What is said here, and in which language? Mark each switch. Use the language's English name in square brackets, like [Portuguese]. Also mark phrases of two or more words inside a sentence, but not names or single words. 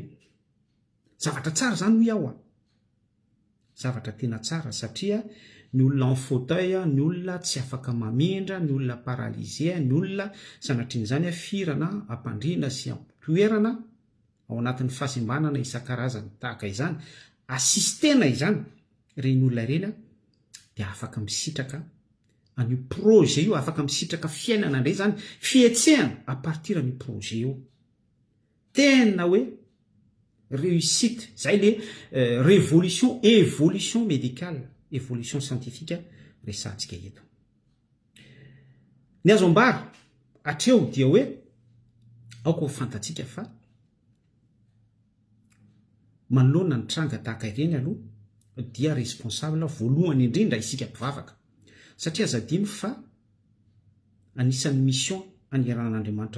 [Malagasy] Zavatra tsara zany ho iaho zavatra tena tsara, satria ny olona [French] en fauteuil, [Malagasy] ny olona tsy afaka mamindra, ny olona paralysé, ny olona sanatrin'izany firana, ampandrina sy ampitoerana ao anatin'ny fahasembanana isan-karazany tahaka izany, assistena izany reny olona ireny dia afaka misitraka an'io projet io, afaka misitraka fiainana indray zany, fietsehana [French] a partir [Malagasy] an'io projet io. tena hoe réussite zay [French] le révolution évolution médicale évolution scientifique [Malagasy] resantsika eto ny azo ambara atreo dia hoe aoko fantatsika fa manoloana ny tranga tahaka ireny aloha dia responsable voalohany indrindra isika mpivavaka satria zadiny fa anisan'ny mission aniran'Andriamanitra